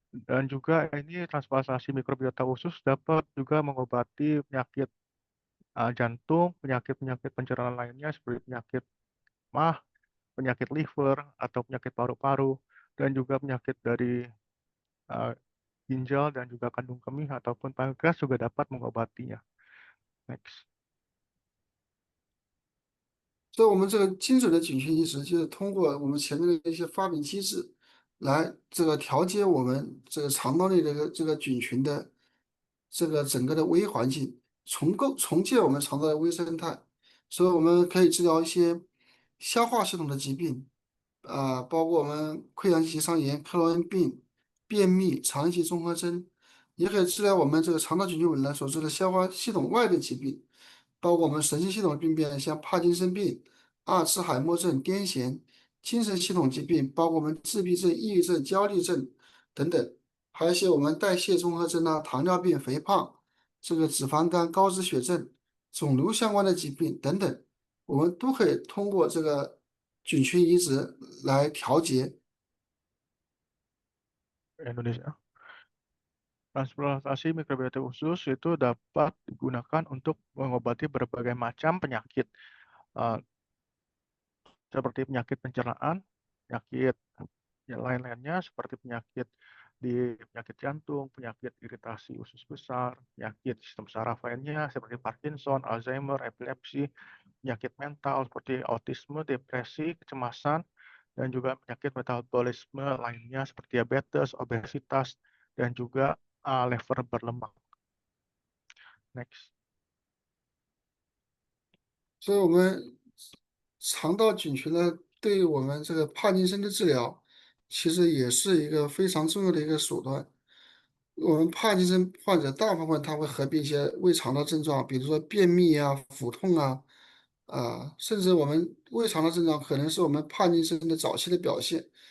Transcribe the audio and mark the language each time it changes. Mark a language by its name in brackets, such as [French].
[Indonesian] dan juga ini transplantasi mikrobiota usus dapat juga mengobati penyakit jantung, penyakit-penyakit pencernaan lainnya seperti penyakit mah, penyakit liver atau penyakit paru-paru dan juga penyakit dari uh, ginjal dan juga kandung kemih ataupun pankreas juga dapat mengobatinya. [English] Next. [Chinese] 所以，我们这个精准的菌群移植，就是通过我们前面的一些发明机制，来这个调节我们这个肠道内的这个菌群的这个整个的微环境，重建我们肠道的微生态。所以，我们可以治疗一些消化系统的疾病，包括我们溃疡性结肠炎、克罗恩病、便秘、肠易激综合征，也可以治疗我们这个肠道菌群紊乱所致的消化系统外的疾病。包括我们神经系统的病变，像帕金森病、阿尔茨海默症、癫痫；精神系统疾病，包括我们自闭症、抑郁症、焦虑症等等，还有一些我们代谢综合征啊、糖尿病、肥胖、这个脂肪肝、高脂血症、肿瘤相关的疾病等等，我们都可以通过这个菌群移植来调节。 [Indonesian] Indonesia. Transplantasi mikrobiota usus itu dapat digunakan untuk mengobati berbagai macam penyakit uh, seperti penyakit pencernaan, penyakit yang lain-lainnya seperti penyakit jantung, penyakit iritasi usus besar, penyakit sistem saraf lainnya seperti Parkinson, Alzheimer, epilepsi, penyakit mental seperti autisme, depresi, kecemasan, dan juga penyakit metabolisme lainnya seperti diabetes, obesitas, dan juga liver berlemak. [English] Next. [Chinese] 所以，我们肠道菌群呢，对于我们这个帕金森的治疗，其实也是一个非常重要的一个手段。我们帕金森患者大部分他会合并一些胃肠的症状，比如说便秘啊、腹痛啊，甚至我们胃肠的症状可能是我们帕金森的早期的表现。